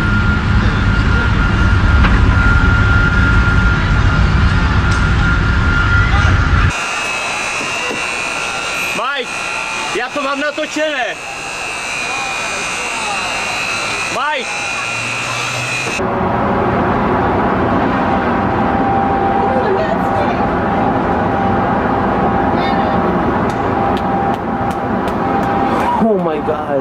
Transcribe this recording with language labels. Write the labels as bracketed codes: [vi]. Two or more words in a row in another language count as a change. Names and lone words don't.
[cs] Mike, já to mám natočené. Mike! [en] Oh my God.